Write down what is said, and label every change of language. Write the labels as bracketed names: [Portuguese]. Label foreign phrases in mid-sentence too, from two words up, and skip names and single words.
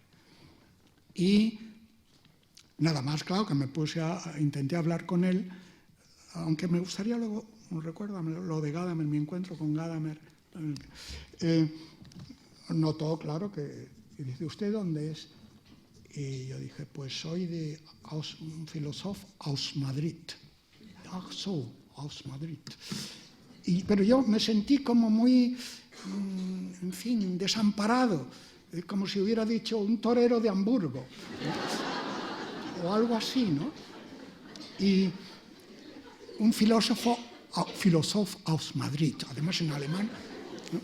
[Spanish] Y nada más, claro, que intenté hablar con él, aunque me gustaría luego, recuérdame lo de Gadamer, mi encuentro con Gadamer, notó, claro, que dice: ¿usted dónde es? Y yo dije: pues soy un filósofo aus Madrid. [German] Ach so, aus Madrid. [Spanish] Pero yo me sentí como muy, en fin, desamparado, como si hubiera dicho un torero de Hamburgo, o algo así, ¿no? Y un filósofo aus Madrid, además en alemán, ¿no?